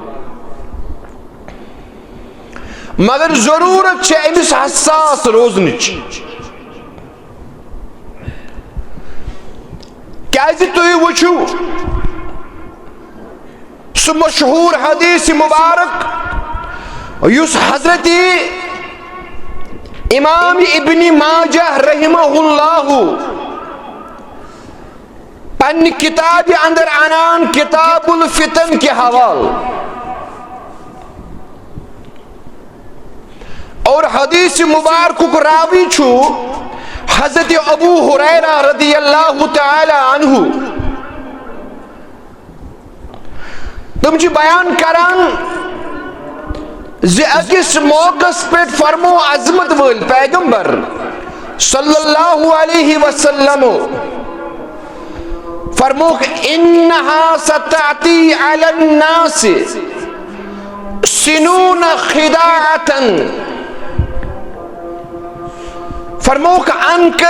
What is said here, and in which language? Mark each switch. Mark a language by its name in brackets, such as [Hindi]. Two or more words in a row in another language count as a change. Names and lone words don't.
[Kashmiri] مگر ضروٗرت چھِ أمِس حساس روزنٕچ، کیٛازِ تُہۍ وٕچھِو سُہ مشہوٗر حدیث مبارک یُس حضرت امام ابن ماجہ [Arabic] رحمہ اللہ [Kashmiri] پنہ کتاب اندر انان [Arabic] کتاب الفتن [Kashmiri] کے حوالہ، اور حدیث مبارک راوی چھو حضرت ابو ہریرہ [Arabic] رضی اللہ تعالی عنہ. [Kashmiri] تم چھ بیان کران زِ اکس موقعس پٮ۪ٹھ فرمو عظمت وٲلۍ پیغمبر [Arabic] صلی اللہ علیہ وسلم، [Kashmiri] فرموک [Arabic] انہا ستعتی علی الناس سنون خداعتا، [Kashmiri] فرموک ان